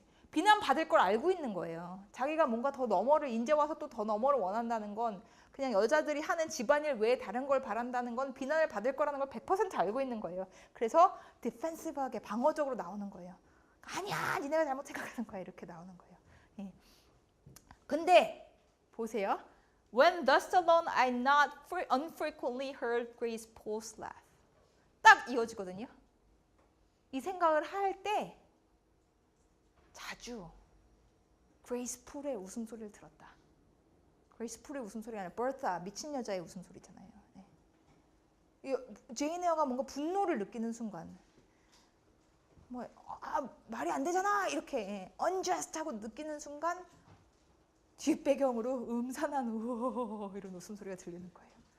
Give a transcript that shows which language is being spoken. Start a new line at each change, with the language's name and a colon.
Korean: 비난받을 걸 알고 있는 거예요. 자기가 뭔가 더 너머를 이제 와서 또 더 너머를 원한다는 건, 그냥 여자들이 하는 집안일 외에 다른 걸 바란다는 건 비난을 받을 거라는 걸 100% 알고 있는 거예요. 그래서 디펜시브하게 방어적으로 나오는 거예요. 아니야, 니네가 잘못 생각하는 거야. 이렇게 나오는 거예요. 근데 보세요.
English: When thus alone I not unfrequently heard Grace Pole's laugh.
Korean: 딱 이어지거든요. 이 생각을 할 때 자주 그레이스 풀의 웃음소리를 들었다. 그레이스 풀의 웃음소리가 아니라 버타, 미친 여자의 웃음소리잖아요. 네. 제인 에어가 뭔가 분노를 느끼는 순간, 뭐 말이 안 되잖아 이렇게 unjust 하고 느끼는 순간 뒷배경으로 음산한 우어 이런 웃음소리가 들리는 거예요.